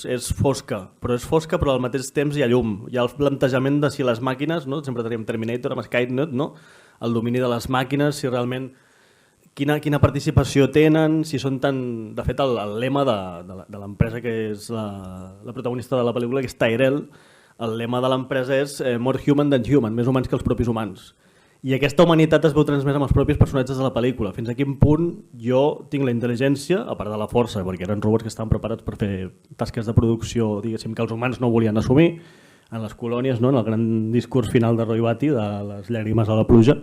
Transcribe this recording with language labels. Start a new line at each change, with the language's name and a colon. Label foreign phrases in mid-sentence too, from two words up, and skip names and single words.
Catalan: És fosca, però al mateix temps hi ha llum. Hi ha el plantejament de si les màquines, no? Sempre tenim Terminator amb Skynet, no? El domini de les màquines, si realment quina participació tenen, si són tan... De fet, el lema de l'empresa que és la protagonista de la pel·lícula, que és Tyrell, el lema de l'empresa és
English: more human than human,
Catalan: més humans que els propis humans. I aquesta humanitat es veu transmesa amb els propis personatges de la pel·lícula. Fins a quin punt jo tinc la intel·ligència, a part de la força, perquè eren robots que estaven preparats per fer tasques de producció, diguéssim, que els humans no volien assumir, en les colònies, no? En el gran discurs final de Roy Batty, de les llàgrimes a la pluja.